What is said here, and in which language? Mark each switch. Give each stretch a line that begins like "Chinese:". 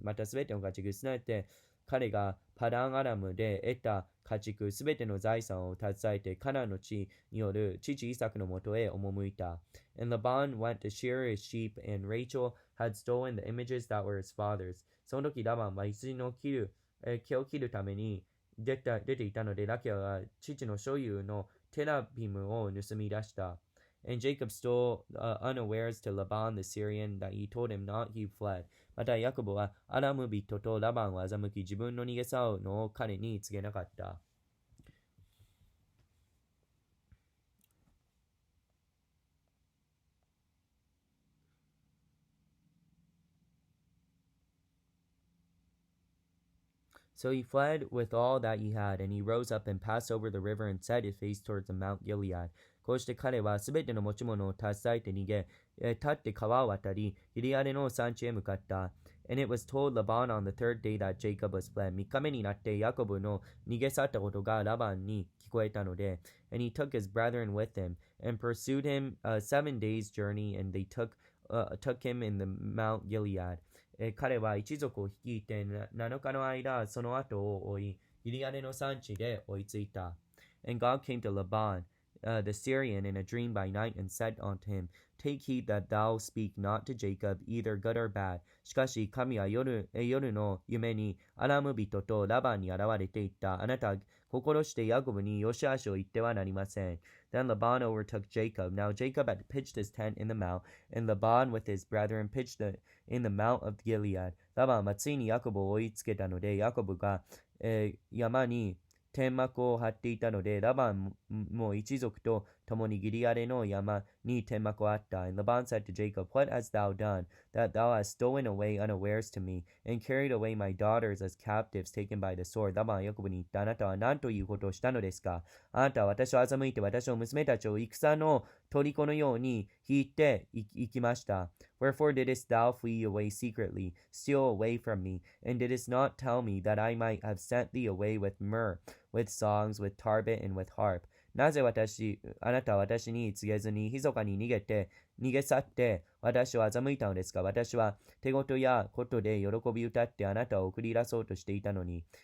Japanese: またすべての家畜、すなわち彼がパダンアラムで得た家畜、すべての財産を携えてカナンの地による父イサクのもとへ赴いた。
English: And Laban went to shear his sheep, and Rachel had stolen the images that were his father's.
Japanese: その時ラバンは羊の毛を切るために出ていたので、ラケルは父の所有のテラビムを盗み出した。
English: And Jacob stole unawares to Laban the Syrian, that he told him not, he fled.
Japanese: またヤコブはアラム人とラバンを欺き、自分の逃げ去うのを彼に告げなかった。
English: So he fled with all that he had, and he rose up and passed over the river and set his face towards the Mount Gilead.
Japanese: こうして彼はすべての持ち物を携えて逃げ、立って川を渡り、ギリアデの山地へ向かった。
English: And it was told Laban on the third day that Jacob was fled.
Japanese: 3日目になってヤコブの逃げ去ったことがラバンに聞こえたので、
English: And he took his brethren with him, and pursued him 7 days' journey, and they took him in the Mount Gilead.
Japanese: 彼は一族を率いて7日の間その後を追い、ギリアデの山地で追いついた。
English: And God came to Laban, the Syrian, in a dream by night, and said unto him, Take heed that thou speak not to Jacob, either good or bad.
Japanese: しかし神は夜の夢にアラム人とラバンに現れていった。あなたは心してヤコブによしあしを言ってはなりません。
English: Then Laban overtook Jacob. Now Jacob had pitched his tent in the mount, and Laban with his brethren pitched in the mount of Gilead.
Japanese: ラバンはついにヤコブを追いつけたので、ヤコブが、山に天幕を張っていたので、ラバンも一族と共にギリアデの山に天幕を張った。
English: And Laban said to Jacob, What hast thou done, that thou hast stolen away unawares to me, and carried away my daughters as captives taken by the sword?
Japanese: ラバンはヤコブに言った。あなたは何ということをしたのですか？あなたは私を欺いて私の娘たちを戦の虜のように引いて行きました。
English: Wherefore didst thou flee away secretly, steal away from me, and didst not tell me that I might have sent thee away with myrrh, with songs, with tarbet, and with harp?
Japanese: なぜあなたは私に告げずに、密かに逃げ去って私を欺いたのですか？私は手事やことで喜び歌ってあなたを送り出そうとしていたのに。